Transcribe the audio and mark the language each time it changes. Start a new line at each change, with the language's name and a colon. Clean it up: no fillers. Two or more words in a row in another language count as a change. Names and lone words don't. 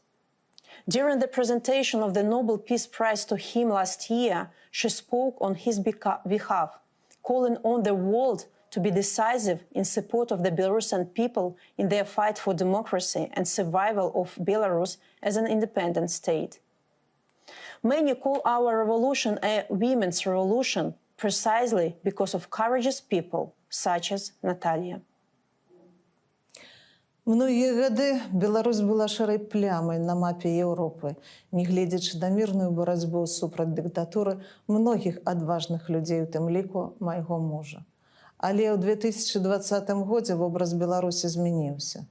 English: During the presentation of the Nobel Peace Prize to him last year, she spoke on his behalf, calling on the world to be decisive in support of the Belarusian people in their fight for democracy and survival of Belarus as an independent state. Many call our revolution a women's revolution precisely because of courageous people, such as Natalia.
Belarusian: Многія гады Беларусь была шэрай плямай на мапе Еўропы, нягледзячы на мірную барацьбу супраць дыктатуры многіх адважных людзей, у тым ліку майго мужа. Але ў 2020 годзе вобраз Беларусі змяніўся.